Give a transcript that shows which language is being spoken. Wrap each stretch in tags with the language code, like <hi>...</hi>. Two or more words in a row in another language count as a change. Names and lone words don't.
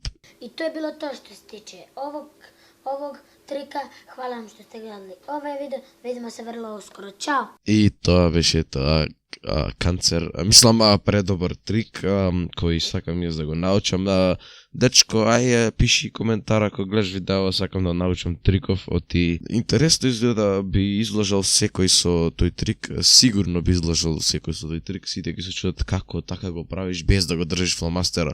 <sr>I to je bilo to što se tiče ovog trika. Hvala vam što ste gledali ovaj video. Vidimo se vrlo uskoro. Ćao!</sr> <mk>И тоа беше тоа канцер, мислам предобар трик кој сакам јас да го научам. Дечко, ај пиши коментар ако гледаш видео, сакам да научам триков. Оти интересно изгледа, би излажал секој со тој трик, сигурно би излажал секој со тој трик, сите ги се чудат како така го правиш без да го држиш фломастера.</mk>